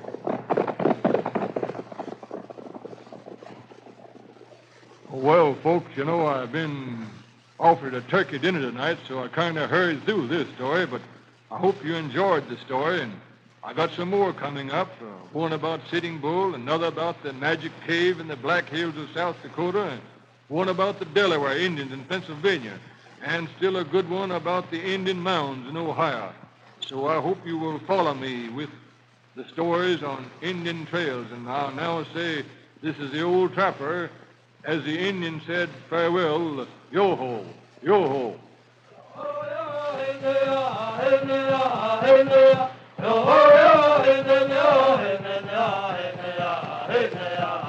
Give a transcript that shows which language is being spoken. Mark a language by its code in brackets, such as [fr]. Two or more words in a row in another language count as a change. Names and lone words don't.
[en] Well, folks, you know, I've been offered a turkey dinner tonight, so I kind of hurried through this story, but I hope you enjoyed the story, and I got some more coming up, one about Sitting Bull, another about the magic cave in the Black Hills of South Dakota, and one about the Delaware Indians in Pennsylvania, and still a good one about the Indian mounds in Ohio. So I hope you will follow me with the stories on Indian trails, and I'll now say this is the old trapper. As the Indian said, farewell, yo-ho, yo-ho. Yo-ho, yo-ho,